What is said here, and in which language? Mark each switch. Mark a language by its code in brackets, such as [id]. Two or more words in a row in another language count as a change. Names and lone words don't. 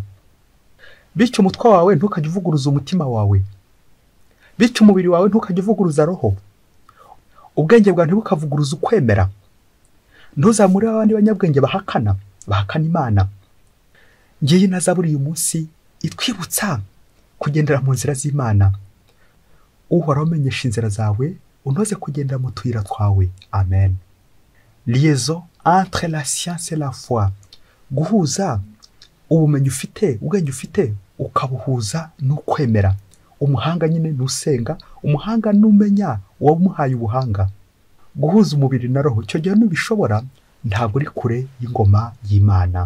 [rw] Bityo umutwe wawe ntukajye uvuguruza umutima wawe, bityo umubiri wawe ntukajye uvuguruza roho, ubwenge bwawe ntibukavuguruza ukwemera. Ntuzamure abandi banyabwenge bahakana Imana. Ngiye na Zaburi uyu munsi itwibutsa kugendera mu nzira z'Imana. Uhoraho umenyesha inzira zawe, unoze kugendera mu tuyira twawe. Amen. [fr] Liaison entre la science et la foi. [rw] Guhuza ubumenyi ufite, ubwenge ufite, ukabuhuza n'ukwemera. Umuhanga nyine nusenga, umuhanga numenya wamuhaye ubuhanga. Guhuza umubiri na roho, cyo gihe nubishobora, ntabwo uri kure y'ingoma y'Imana.